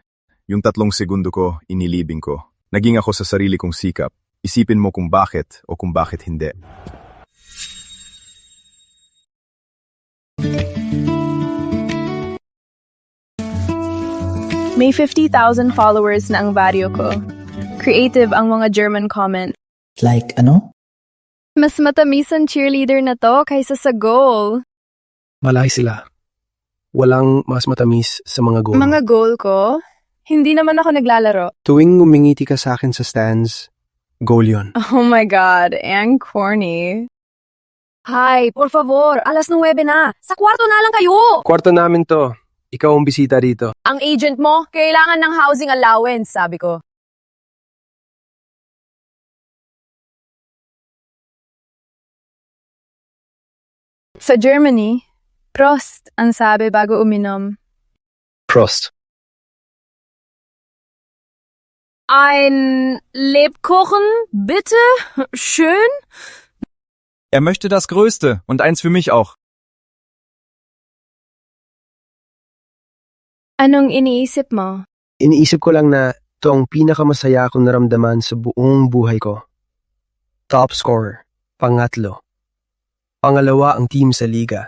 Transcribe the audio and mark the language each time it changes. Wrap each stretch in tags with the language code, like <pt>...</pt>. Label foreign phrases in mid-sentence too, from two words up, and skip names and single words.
<tl>Yung 3 segundo ko, inilibing ko. Naging ako sa sarili kong sikap. Isipin mo kung bakit o kung bakit hindi. May 50,000 followers na ang video ko. Creative ang mga German comment. Like ano? Mas matamis ang</tl> <en>cheerleader</en> <tl>na to kaysa sa goal. Malay sila. Walang mas matamis sa mga goal. Mga goal ko? Hindi naman ako naglalaro. Tuwing umingiti ka sa akin sa stands, goal yun.</tl> <en>Oh my God,</en> <tl>ang corny. Hay,</tl> <es>por favor,</es> <tl>9:00 na. Sa kwarto na lang kayo! Kwarto namin to. Ikaw ang bisita dito. Ang agent mo, kailangan ng</tl> <en>housing allowance,</en> <tl>sabi ko. Sa Germany, Prost ang sabi bago uminom. Prost.</tl> <de>Ein Lebkuchen, bitte? Schön? Er möchte das Größte und eins für mich auch.</de> <tl>Anong iniisip mo? Iniisip ko lang na ito ang pinakamasaya akong naramdaman sa buong buhay ko.</tl> <en>Top scorer.</en> <tl>Pangatlo. Pangalawa ang team sa liga.</tl>